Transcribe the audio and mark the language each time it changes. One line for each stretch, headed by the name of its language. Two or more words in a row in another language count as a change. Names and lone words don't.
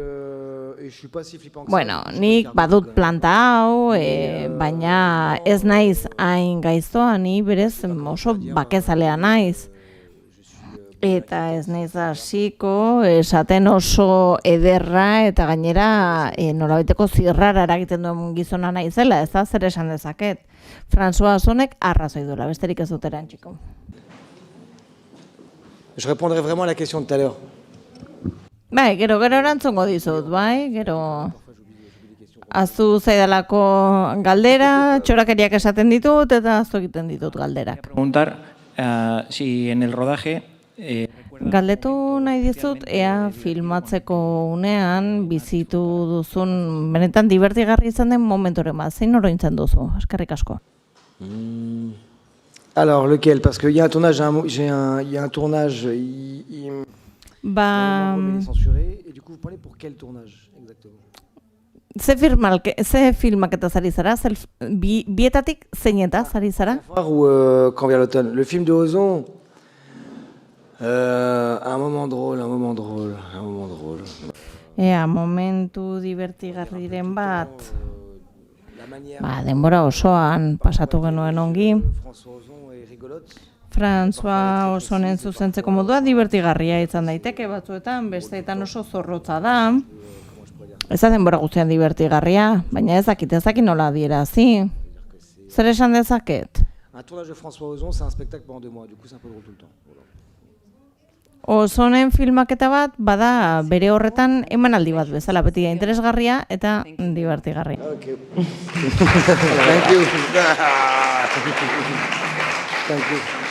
Basque: Bueno, nik badut planta hau, baina ez naiz hain gaiztoa, ni berez oso bakezalea naiz. Eta ez naiz hasiko, esaten oso ederra eta gainera nolabaiteko zirrara eragiten duen gizona naizela, ez da zer esan dezaket. François Ozonek arrazoi duela, besterik ez dut erantziko.
French: Je répondrai vraiment à la question de tout à l'heure.
Basque: Bai, gero erantzungo dizut, bai, gero aztu zaidalako galdera, txorakeriak esaten ditut eta aztu egiten ditut galderak.
Spanish: Preguntar si en el rodaje
Basque: Galdetu nahi dizut, ea filmatzeko unean bizitu duzun, benetan divertigarri izan den momentoren bat, zein orointzen duzu, eskerrik asko.
French: Alors, lequel? Parce qu'il y a un tournage, il y a un tournage,
Basque: Ba...
French: il est censuré, et du coup, vous parlez pour quel tournage, exactement?
Basque: Ze filmaketa zari zara? Bietatik zeineta zari zara?
French: Ou Quand vient l'automne. Le film de Ozon, un moment drôle.
Basque: Ea, momentu divertigarriren bat, denbora osoan pasatu genuen ongi. François Ozonen zuzentzeko modua divertigarria izan daiteke batzuetan, besteetan oso zorrotza da. Ez da denbora guztian divertigarria, baina ez dakit nola adierazi. Zer esan dezaket?
French: Un tournage de François Ozon, c'est un spectacle pendant 2 mois, du coup c'est un peu drôle tout le temps.
Basque: Ozonen filmaketa bat, bada bere horretan emanaldi bat bezala, beti interesgarria eta divertigarria.
English: Okay. Thank you. Thank you.